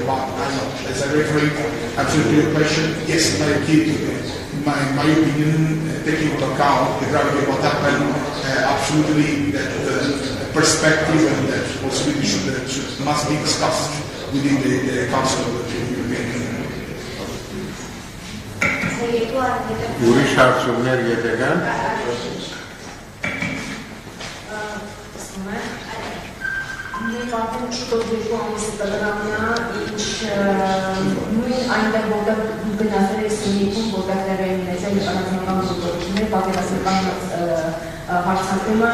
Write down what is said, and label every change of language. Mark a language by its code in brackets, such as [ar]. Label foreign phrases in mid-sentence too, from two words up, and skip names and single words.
[en] But as I referred to your question, yes, my opinion, taking into account the gravity of what happened, absolutely that perspective and that possibility must be discussed within the Council of the European Union. [hy] Ուրիշ հարցումներ եթե կան։ Մենք արդեն շուտով երկու ամիսը կլրանա, ինչ նույն այնտեղ որտեղ գնացել է Սյունիքում, որտեղ տեղի են ունեցել անձնական գործողություններ, պատերազմական հարձակումը,